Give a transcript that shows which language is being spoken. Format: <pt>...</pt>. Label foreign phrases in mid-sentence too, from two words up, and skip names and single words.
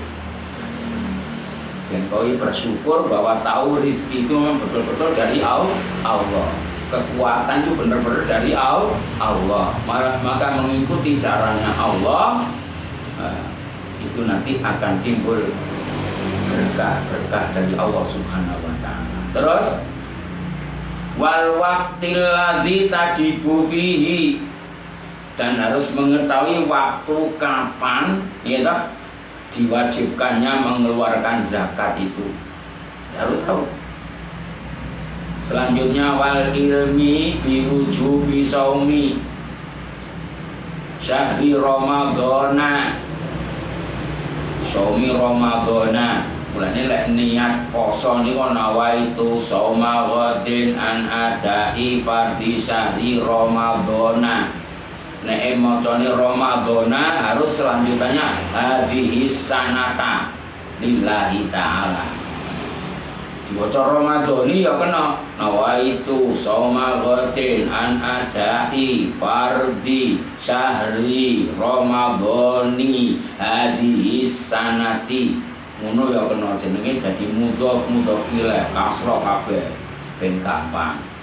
<id>Dan kau bersyukur bahwa tahu rezeki itu memang betul-betul dari Allah. Kekuatan itu benar-benar dari Allah. Maka mengikuti caranya Allah, itu nanti akan timbul berkah dari Allah</id> <ar>سبحانه وتعالى. Terus والوقت الذي تجب فيه,</ar> <id>dan harus mengetahui waktu kapan ya tak diwajibkannya mengeluarkan zakat itu, harus tahu.</id> <ar>Selanjutnya والعلم بوجوب صوم شهر رمضان، صوم رمضان.</ar> <jv>Mulane lek niat poso niku</jv> <ar>نويت صوم غد عن أداء فرض شهر رمضان.</ar> <jv>Nek macane Ramadhana</jv> <id>harus selanjutannya</id> <ar>هذه السنة لله تعالى.</ar> <jv>Diwaca Ramadhani ya kena</jv> <ar>نويت صوم غد عن أداء فرض شهر رمضان هذه السنة.</ar> <jv>Ngono ya kena jenenge dadi</jv> <ar>مضاف إليه</ar> <jv>kasra kabeh ben gampang.</jv>